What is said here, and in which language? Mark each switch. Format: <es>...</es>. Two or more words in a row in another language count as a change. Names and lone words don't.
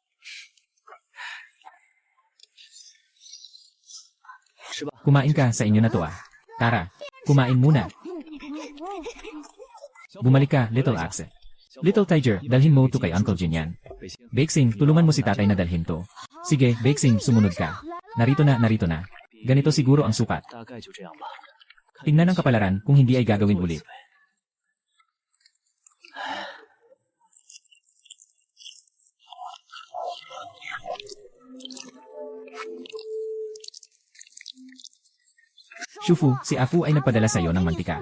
<tl>Kumain ka, sa inyo na to ah. Tara, kumain muna. Bumalik ka, Little Axe. Little Tiger, dalhin mo to kay Uncle Jin yan. Bixing, tulungan mo si tatay na dalhin to. Sige, Bixing, sumunod ka. Narito na, narito na. Ganito siguro ang sukat.</tl> <zh>大概就这样吧。</zh> <tl>Tingnan ang kapalaran kung hindi ay gagawin ulit. Shufu, si Afu ay nagpadala sa iyo ng mantika.</tl>